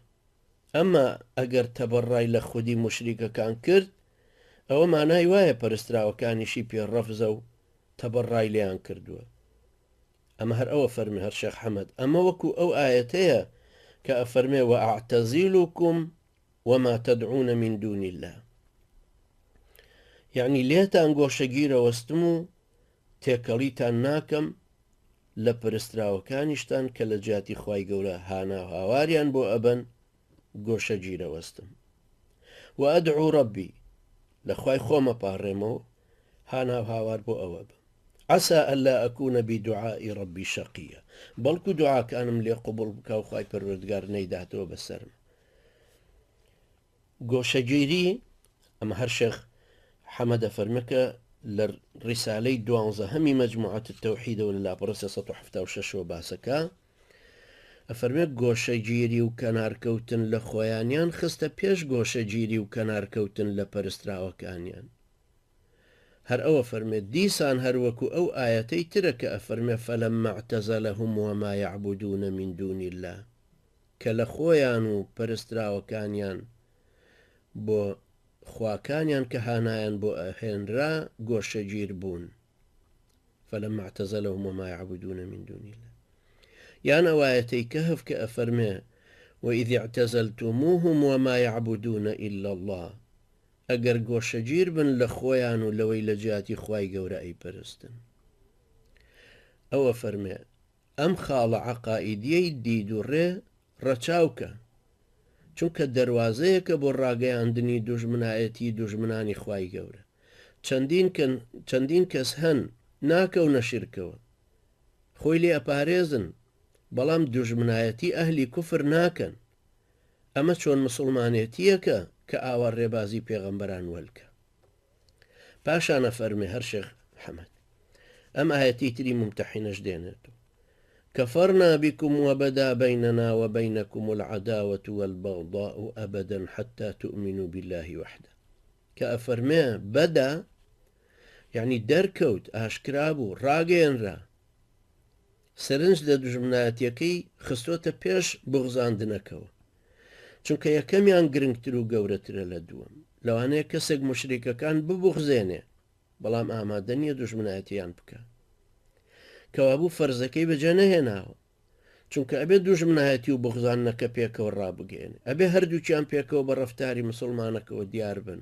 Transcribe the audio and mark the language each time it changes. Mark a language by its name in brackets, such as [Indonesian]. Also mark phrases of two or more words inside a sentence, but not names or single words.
[Central Kurdish] ئەمە ئەگەر تەبەڕای لە خودی مشریکەکان کرد، ئەوە مانای وایە پەرستراوەکانیشی پێڕەفزە و تەبەڕای لێیان کردووە. ئەمە هەر ئەوە فەرمی هەر شێخ حەمەد، ئەمە وەکو ئەو ئایەتەیە کە ئەفەرمێ [Arabic] وەئەعتەزیلوکم وەما تەدعون من دون الله، [Central Kurdish] یعنی لێتان گۆشەگیرە وەستم و تێکەڵیتان ناکەم لە پەرستراوەکانیشتان کە لە جیاتی خوای گەورە هانا هاواریان بۆ ئەبەن گۆشەگیرە وەستم. [Arabic] و ئەدعو ڕەبی، [Central Kurdish] لە خوای خۆمە پاڕێمەوە هانا هاوار بۆ ئەوە بم. [Arabic] عسى ألا أكون بدعاء ربي شقيا، [Central Kurdish] بەڵکو دوعاکانم لێ قوبڵ بکە و خوای پەروەردگار نەیداتەوە بەسەرم. گۆشەگیری ئەمە هەر شێخ حەمەدە فەرمەکە لە ڕیسالەی 12 مەجموعەت التەوحیدەوە لە لاپەڕە 376 باسەکە ئەفەرمێ گۆشەگیری و کەنارکەوتن لە خۆیانیان خستە پێش گۆشەگیری و کەنارکەوتن لە پەرستراوەکانیان. هەر ئەوە فەرمێت دیسان هەروەکو ئەو ئاەتەی ترە کە ئەفەرمێ [Arabic] فەلەممە اعتەزەلەهم وما يعبدون من دون الله، [Central Kurdish] کە لە خۆیان و پەرستراوەکانیان بۆ خواکانیان کە هانایان بۆ ئەهێنرا گۆشەگیر بوون. [Arabic] فەلەممە اعتەزەلەهم وما يعبدون من دون الله. [Central Kurdish] یان ئەو ئاەتەی کەهف کە ئەفەرمێ [Arabic] وإذ اعتزلتموهم وما يعبدون إلا الله، [Central Kurdish] ئەگەر گۆشەگیر بن لە خۆیان و لەوەی لە جیاتی خوای گەورە ئەیپەرستن. ئەوە فەرمێ ئەم خاڵە عەقائیدیەی دید و ڕێ ڕەچاوکە، چونکە دەواازەیەکە بۆ ڕاگەیاندنی دوژمنایەتی دوژمنانی خوای گەورە. چەندین کەس هەن ناکەونە شیرکەوە، خۆی لێ ئەپارێزن، بەڵام دوژمنایەتی ئەهلی کوفر ناکەن. ئەمە چۆن مسلمانێتیەکە کە ئاوا ڕێبازی پێغەمبەران وەلکە. پاشانە فەرمێ هەر شێخ حەمەد ئەم ئاەتی تری ممتەحینەش دێنێتەوە [Arabic] كفرنا بكم وبدا بيننا وبينكم العداوة والبغضاء أبدا حتى تؤمنوا بالله وحده. [Central Kurdish] كأفرمي بدا يعني دركوت أشكرابو راجين را سرنج دا دژمنایەتیەکەی خستۆتە پێش بغزاندنەکەوە، چونکە یەکەمیان گرنگتر و گەورەترە لە دووەم. لەوانەیە کەسێک مشریکەکان ببوغزێنێ، بەڵام ئامادە نییە دژمنایەتیان بکە، کەوابوو فەرزەکەی بەجێ نەهێناوە، چونکە ئەبێ دوژمنایەتی و بغزانەکە پێکەوە ڕابگەێنێ، ئەبێ هەردووکیان پێکەوە بە ڕەفتاری مسلمانەکەەوە دیار بن.